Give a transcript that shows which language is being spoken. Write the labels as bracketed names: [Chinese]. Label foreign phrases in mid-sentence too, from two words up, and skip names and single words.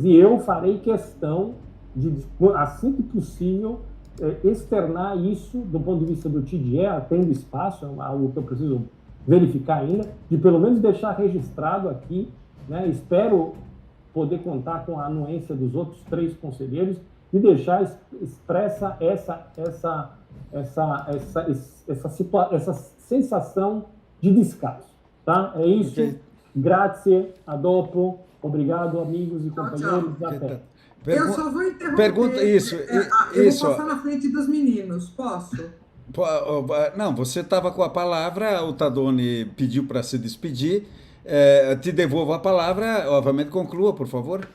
[Portuguese] E eu farei questão de, assim que possível, externar isso do ponto de vista do TDE, tendo espaço, é algo que eu preciso verificar ainda, de pelo menos deixar registrado aqui, né? Espero poder contar com a anuência dos outros 3 conselheiros e deixar expressa essa sensação de descaso, tá? É isso. [Italian] Okay. Grazie, a dopo. [Portuguese] Obrigado, amigos e companheiros. Tchau. Até. Eu só vou interromper. Eu vou passar na frente dos meninos, posso? Não, você estava com a palavra, o Tadoni pediu para se despedir. Te devolvo a palavra, obviamente conclua, por favor.